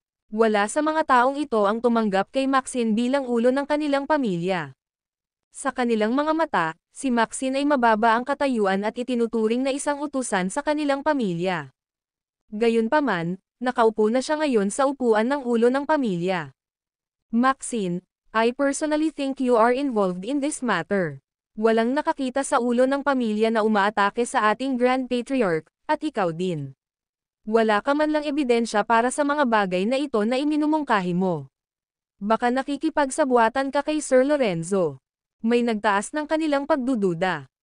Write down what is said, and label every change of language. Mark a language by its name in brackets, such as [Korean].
[Filipino] Wala sa mga taong ito ang tumanggap kay Maxine bilang ulo ng kanilang pamilya. Sa kanilang mga mata, si Maxine ay mababa ang katayuan at itinuturing na isang utusan sa kanilang pamilya. Gayunpaman, nakaupo na siya ngayon sa upuan ng ulo ng pamilya. [English] Maxine, I personally think you are involved in this matter. [Filipino] Walang nakakita sa ulo ng pamilya na umaatake sa ating Grand Patriarch, at ikaw din. Wala ka man lang ebidensya para sa mga bagay na ito na iminumungkahi mo. Baka nakikipagsabuatan ka kay Sir Lorenzo. May nagtaas ng kanilang pagdududa.